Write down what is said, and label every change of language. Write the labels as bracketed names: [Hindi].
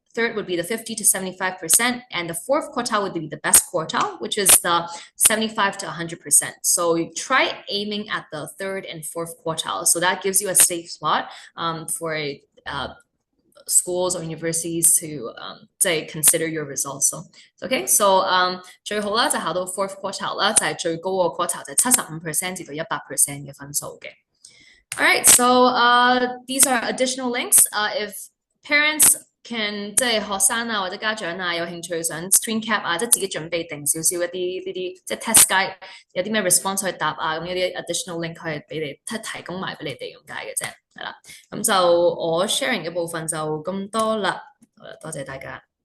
[English] Third would be the 50 to 75%. And the fourth quartile would be the best quartile, which is the 75 to 100%. So you try aiming at the third and fourth quartile. So that gives you a safe spot for schools or universities to consider your results. So okay, so [Cantonese] 最好啦就考到 fourth quartile 啦，就係最高個 quartile 就係75%至到100%嘅分數嘅。 [English] All right, so these are additional links. If parents can [Cantonese] 即係學生啊或者家長啊有興趣想 screen cap 啊，即係自己準備定少少一啲呢啲即係 test guide 有啲咩 response 去答啊，咁一啲 additional link 可以俾你提供埋俾你哋咁解嘅啫，係啦。咁就我 sharing 嘅部分就咁多啦，好啦，多謝大家。